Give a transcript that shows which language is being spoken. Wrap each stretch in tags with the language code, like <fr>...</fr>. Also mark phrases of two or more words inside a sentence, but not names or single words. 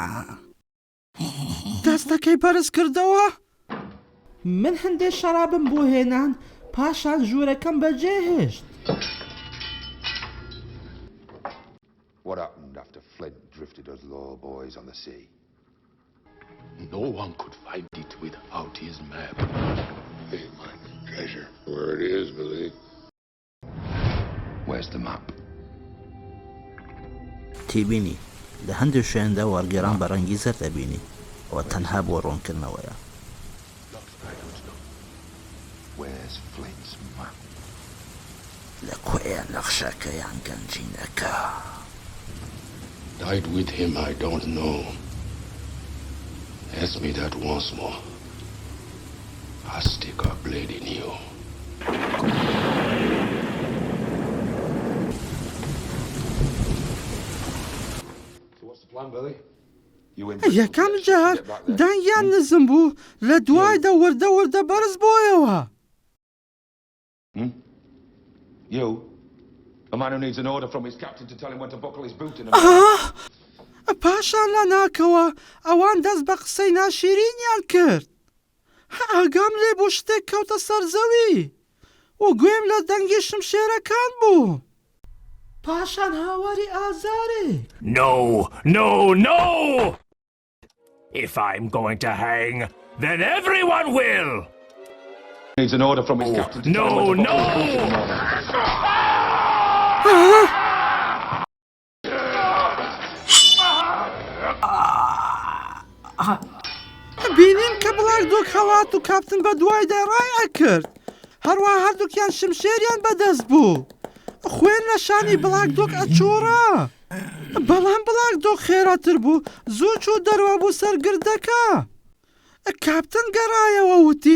<ckb>دەستەکەی بەرز کردەوە من هەندێک شەرابم بۆ هێنان پاشان ژوورەکەم بەجێهێشت</ckb> <en>What happened after Flint drifted us low boys on the sea? No one could find it without his map. Hey, my treasure. Where it is, Billy? Where's the map?</en> <ckb>تیبینی لە هەندێک شوێندا وەرگێڕان بە ڕەنگی زەر دەبینی ئەوە تەنها بۆ ڕوونکردنەوەیە</ckb> <en>Where's Flint's map?</en> <ckb>لەکوێیە نەخشەکەیان گەنجینەکە</ckb> <en>Died with him, I don't know. Ask me that once more. I'll stick a blade in you. So what's the plan, Billy?</en> <ckb>یەکەم جار دەنگیان نزم بوو لە دوایدا وەردە وەردە بەرز بۆیەوە</ckb> <en>You? A man who needs an order from his captain to tell him when to buckle his boot in a</en> <ckb>پاشان لە ناکەوە ئەوان دەست بە قسەی ناشیرینیان کرد ئاگام لێ بۆ شتێک کەوتە سەرزەوی و گوێم لە دەنگی شمشێرەکان بوو پاشان هاواری ئازارێک</ckb> <en>No, no, no! If I'm going to hang, then everyone will! Needs an order from his captain to tell him when to buckle his boot in the morning.</en> <ckb>بینیم کە بڵاک دۆک هەڵات و کاپتن بە دوایدا ڕایە کرد هەروە هەردووکیان شمشێریان بەدەست بوو خوێن لە شانی بڵاک دۆک ئەچۆڕا بەڵام بڵاک دۆک خێراتر بوو زوو چوو دەرەوە بوو سەرگردەکە کاپتن گەڕایەوە وتی</ckb>